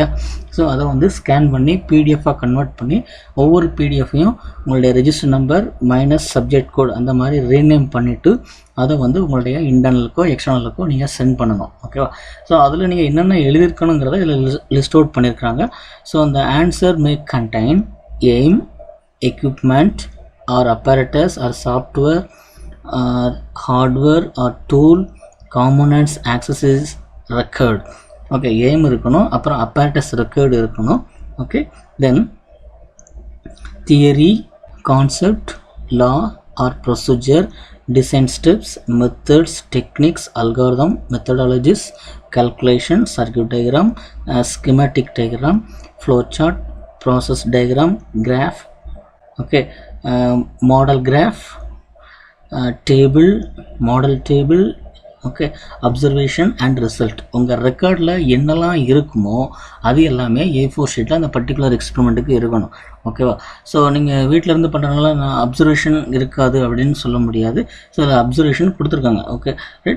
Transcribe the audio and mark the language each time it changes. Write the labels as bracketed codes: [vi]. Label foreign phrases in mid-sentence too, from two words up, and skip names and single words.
[ta] ஸோ அதை வந்து ஸ்கேன் பண்ணி பிடிஎஃபாக கன்வெர்ட் பண்ணி ஒவ்வொரு பிடிஎஃப்பையும் உங்களுடைய [en] register number minus subject code [ta] அந்த மாதிரி ரீநேம் பண்ணிவிட்டு அதை வந்து உங்களுடைய இன்டர்னலுக்கோ எக்ஸ்டர்னலுக்கோ நீங்கள் சென்ட் பண்ணணும். ஓகேவா? ஸோ அதில் நீங்கள் என்னென்ன எழுதியிருக்கணுங்கிறத இதில் [en] list out [ta] பண்ணியிருக்கிறாங்க. [en] So அந்த answer may contain aim, equipment or apparatus or software or hardware or tool, components, accessories, record. [ta] ஓகே, எய்ம் இருக்கணும், அப்புறம் [en] apparatus record [ta] இருக்கணும். [en] Okay, then theory, concept, law or procedure, design steps, methods, techniques, algorithm, methodologies, calculation, circuit diagram, schematic diagram, flow chart, process diagram, graph. Okay, model graph, table, model table. Okay, observation and result. [ta] உங்கள் ரெக்கார்டில் என்னெல்லாம் இருக்குமோ அது எல்லாமே A4 ஷீட்டில் அந்த [en] particular experiment-க்கு [ta] இருக்கணும். ஓகேவா? ஸோ நீங்கள் வீட்டில் இருந்து பண்ணுறதுனால நான் அப்சர்வேஷன் இருக்காது அப்படின்னு சொல்ல முடியாது. ஸோ அதில் அப்சர்வேஷன் கொடுத்துருக்காங்க. [en] Okay, right.